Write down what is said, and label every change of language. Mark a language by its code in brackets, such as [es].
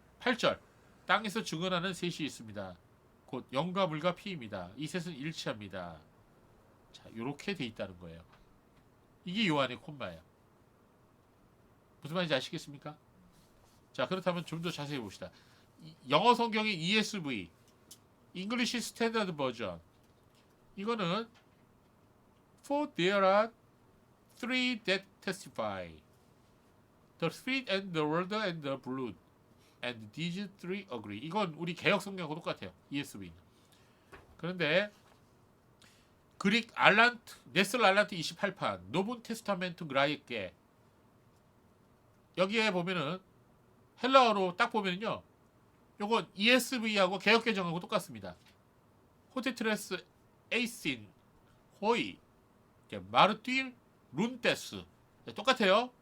[ko] 8절 땅에서 증언하는 셋이 있습니다. 곧 영과 물과 피입니다. 이 셋은 일치합니다. 자, 이렇게 돼 있다는 거예요. 이게 요한의 콤마예요. 무슨 말인지 아시겠습니까? 자, 그렇다면 좀 더 자세히 봅시다. 영어 성경의 ESV, English Standard Version. 이거는 [en] For there are three that testify, the Spirit and the Word and the blood, and these three agree. [ko] 이건 우리 개역 성경하고 똑같아요. ESV는. 그런데 그릭 알란트, 네슬 알란트 28판, 노분 테스타멘트 그라이께 여기에 보면은 헬라어로 딱 보면요. 요건 ESV하고 개역 개정하고 똑같습니다. 호테트레스 에이신 호이 마르틸 룬테스 똑같아요.